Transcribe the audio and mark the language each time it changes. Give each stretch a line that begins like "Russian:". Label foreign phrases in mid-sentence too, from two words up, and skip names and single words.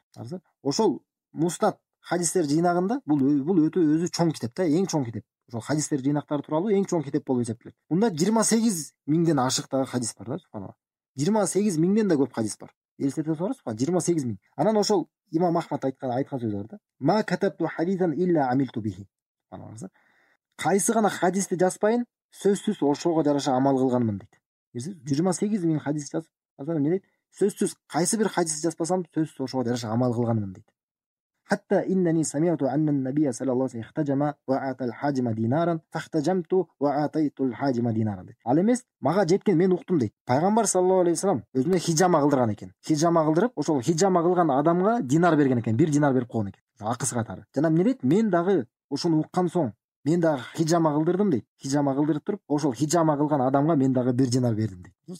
Kyrgyz: Карасар, ошол Муснат хадистер жыйнагында бул өтө өзү чоң китеп да, эң чоң китеп. Ошол хадистер жыйнактары тууралуу эң чоң китеп болуп эсептелет. Мында 28 миңден ашык хадис бар да, субханалла. 28 миңден да көп хадис бар. Элестете турасыз, 28 миң. Анан ошол Имам Ахмад айткан сөзү бар да.
Arabic: "ما كتبت حديثا إلا عملت به."
Kyrgyz: Кайсы гана хадисти жазбайын, сөзсүз ошого жараша амал кылганмын дейт. 28 миң хадис жазып, азыр эмне дейт? Сөзсүз кайсы бир хадисти жазбасам, сөзсүз ошого жараша амал кылганмын дейт.
Arabic: "حتى إنني سمعت أن النبي صلى الله عليه وسلم احتجم وأعطى الحاجم دينارا فاحتجمت وأعطيت الحاجم دينارا" дейт.
Kyrgyz: Ал эмес, мага жеткен, мен уктум дейт. Пайгамбар
Arabic: صلى الله عليه وسلم
Kyrgyz: өзүнө хижама кылдырган экен. Хижама кылдырып, ошол хижама кылган адамга динар берген экен, бир динар берип койгон экен. Акысы катары. Жана эмне дейт? Мен дагы ошону уккан соң, мен дагы хижама кылдырдым дейт. Хижама кылдырып туруп, ошол хижама кылган адамга мен дагы бир динар бердим дейт.